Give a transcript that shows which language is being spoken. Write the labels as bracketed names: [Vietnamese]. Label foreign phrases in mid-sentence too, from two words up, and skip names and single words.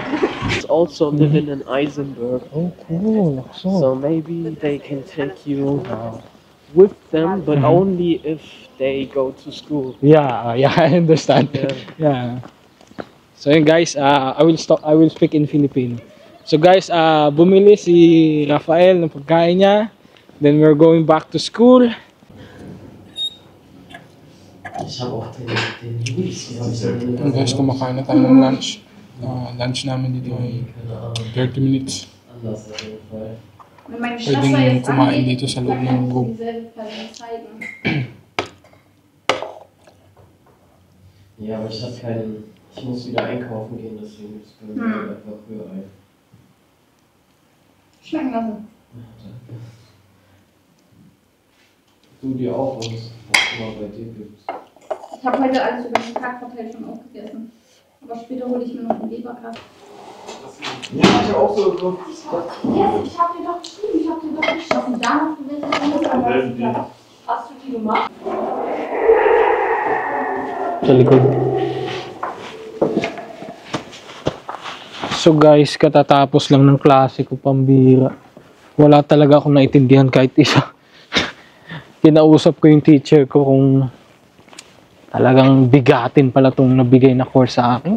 [English] Also living in Eisenberg. Oh, cool. So maybe they can take you with them, but only if they go to school. Yeah, I understand. Yeah. Yeah. So yun guys, I will speak in Filipino. So guys, [Filipino] bumili si Rafael ng pagkain niya. [English] Then we're going back to school. [German] Ich habe auch den Julis, die habe ich dann [English] And guys, [Filipino] kumakain na tayo ng lunch. Lunch namin dito ay 30 minutes. [German] anders auf jeden Fall. Wenn meine Schwester [Filipino] Pwedeng [German] jetzt [Filipino] kumain [German] angeht, [Filipino] dito sa loob [German] kann [Filipino] ng [German] ich [Filipino] room. [German] dieselbe Person zeigen. Ja, aber ich habe keinen. Ich muss wieder einkaufen gehen, deswegen ist bei mir einfach früher ein. Schmecken lassen. Du dir auch, was es immer bei dir gibt. Ich habe heute alles über den Tag verteilt schon aufgegessen. Aber später hole ich mir noch einen Leberkasten. Ja, ich habe auch so geguckt. Ich habe dir doch geschrieben, ich habe dir doch geschrieben. Da noch gewesen. Hast du die gemacht? [Filipino] Sa likod. [English] So guys, [Filipino] katatapos lang ng klase ko, pambira. Wala talaga akong naintindihan kahit isa. Kinausap ko yung teacher ko kung talagang bigatin pala itong nabigay na course sa akin.